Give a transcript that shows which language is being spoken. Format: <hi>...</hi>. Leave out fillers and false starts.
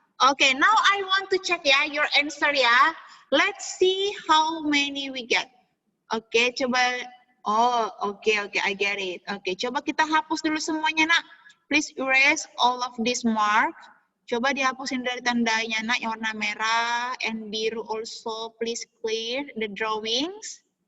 <en>Oke, now I want to check ya your answer ya. Let's see how many we get. Oke, coba.</en> <id>Oh, oke,</id> <en>I get it.</en> <id>Oke, coba kita hapus dulu semuanya, Nak.</id> <en>Please erase all of this mark.</en> <id>Coba dihapusin dari tandanya, Nak, yang warna merah and biru also.</id> <en>Please clear the drawings.</en>